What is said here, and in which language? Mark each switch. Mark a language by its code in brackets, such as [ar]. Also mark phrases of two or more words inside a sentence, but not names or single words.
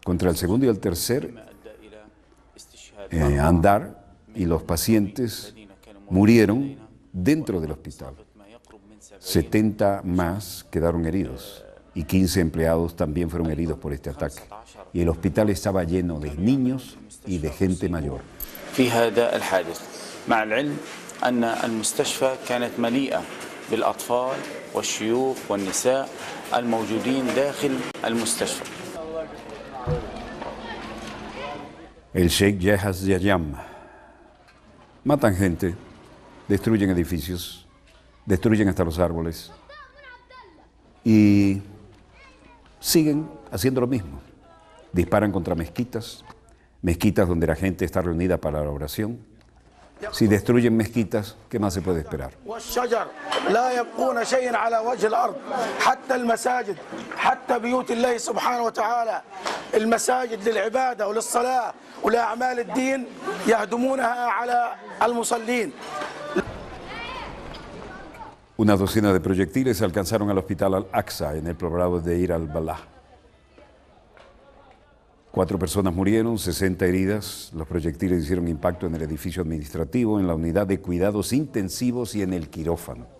[es] contra el segundo y el tercer andar, y los pacientes murieron dentro del hospital. 70 más quedaron heridos y 15 empleados también fueron heridos por este ataque. Y el hospital estaba lleno de niños y de gente mayor. [ar] في هذا الحادث مع العلم أن المستشفى كانت مليئة بالأطفال والشيوخ والنساء الموجودين داخل المستشفى. [es] El Sheikh Yahya Yayam. Matan gente, destruyen edificios, destruyen hasta los árboles y siguen haciendo lo mismo. Disparan contra mezquitas, mezquitas donde la gente está reunida para la oración. Si destruyen mezquitas, ¿qué más se puede esperar? [ar] والشجر لا يبقون شيئا على وجه الأرض حتى المساجد حتى بيوت الله سبحانه وتعالى المساجد للعبادة وللصلاة ولأعمال الدين يهدمونها على المصلين. [es] Una docena de proyectiles alcanzaron al hospital Al-Aqsa en el poblado de Ir al-Balah. 4 personas murieron, 60 heridas. Los proyectiles hicieron impacto en el edificio administrativo, en la unidad de cuidados intensivos y en el quirófano.